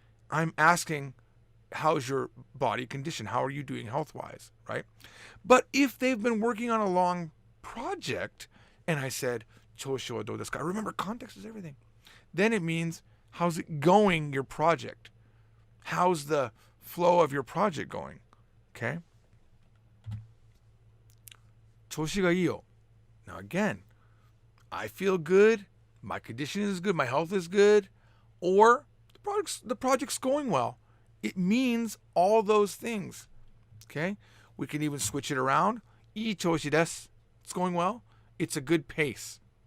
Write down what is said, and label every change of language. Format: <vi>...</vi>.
<en>I'm asking, how's your body condition? How are you doing health-wise, right? But if they've been working on a long project and I said</en> <ja>調子はどうですか?</ja> <en>Remember, context is everything. Then it means, how's it going, your project? How's the flow of your project going? Okay?</en> <ja>調子がいいよ.</ja> <en>Now again, I feel good, my condition is good, my health is good, or the project's going well. It means all those things. Okay? We can even switch it around.</en> <ja>Ii choshi desu.</ja> <en>It's going well. It's a good pace.</en>